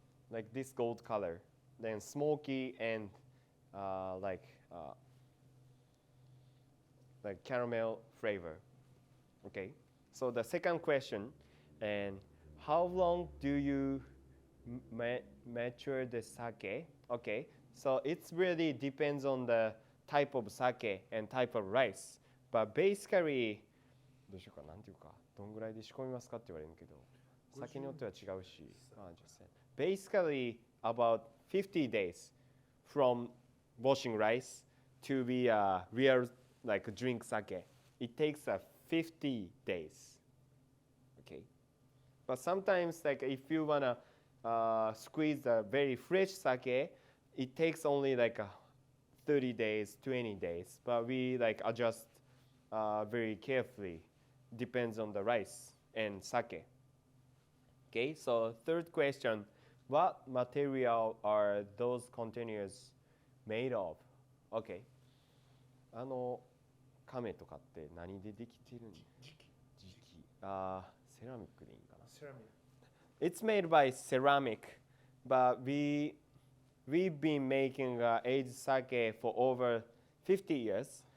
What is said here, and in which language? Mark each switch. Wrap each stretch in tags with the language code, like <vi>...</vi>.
<en>Like this gold color, then smoky and like caramel flavor. Okay, so the second question, and how long do you mature the sake? Okay, so it really depends on the type of sake and type of rice. But basically,</en> <ja>どうしようかなんていうかどんぐらいで仕込みますかって言われるけど、酒によっては違うし、</ja> <en>basically about 50 days from washing rice to be a real like drink sake. It takes 50 days. Okay, but sometimes like if you wanna squeeze a very fresh sake, it takes only like 30 days, 20 days. But we like adjust very carefully. Depends on the rice and sake. Okay, so third question. What material are those containers made of? Okay.</en> <ja>亀とかって何でできてるん？磁器。セラミックでいいんかな。</ja> <en>It's made by ceramic, but we've been making aged sake for over 50 years.</en>